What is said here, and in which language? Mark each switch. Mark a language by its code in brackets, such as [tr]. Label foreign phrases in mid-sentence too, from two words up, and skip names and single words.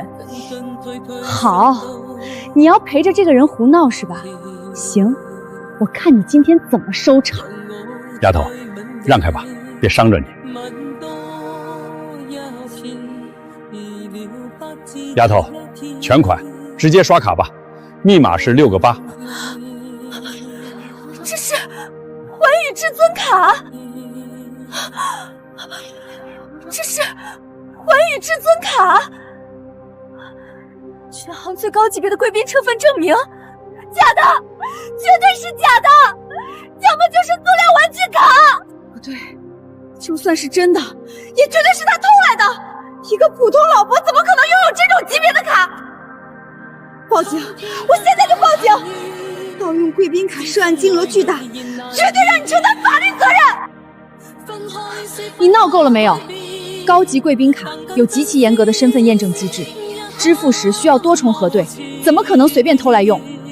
[zh] 好，你要陪着這個人胡鬧是吧？行，我看你今天怎麼收場。丫頭，讓開吧，別傷着你。丫頭，全款直接刷卡吧，密碼是6個8。這是寰宇至尊卡，這是寰宇至尊卡，全行最高級別的貴賓車份證明，假的，絕對是假的，要麼就是塑料玩具卡。不對，就算是真的，也絕對是他偷來的。一個普通老伯怎麼可能擁有這種級別的卡？報警！我現在就報警！盜用貴賓卡涉案金額巨大，絕對讓你承擔法律責任！你鬧夠了沒有？高級貴賓卡有極其嚴格的身份驗證機制，支付時需要多重核對，怎麼可能隨便偷來用？